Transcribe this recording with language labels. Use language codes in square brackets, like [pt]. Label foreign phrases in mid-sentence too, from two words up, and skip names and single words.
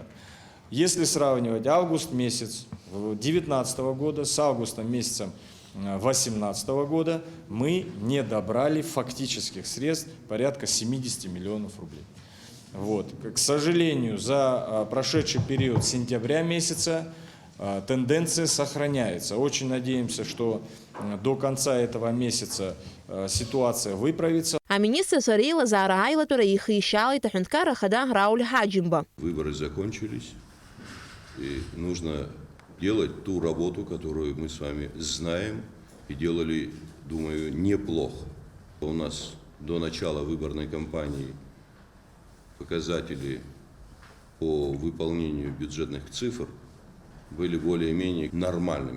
[ru] Если сравнивать август месяц 2019 года с августом месяцем 2018 года, мы не добрали фактических средств порядка 70 миллионов рублей. Вот. К сожалению, за прошедший период сентября месяца тенденция сохраняется. Очень надеемся, что до конца этого месяца ситуация выправится. [ab] А министр реилазаара аилатәара ихишьалеит аҳәынҭқарра Ахада Рауль Ҳаџьымба. [ru] Выборы закончились, и нужно делать ту работу, которую мы с вами знаем и делали, думаю, неплохо. У нас до начала выборной кампании показатели по выполнению бюджетных цифр были более-менее нормальными.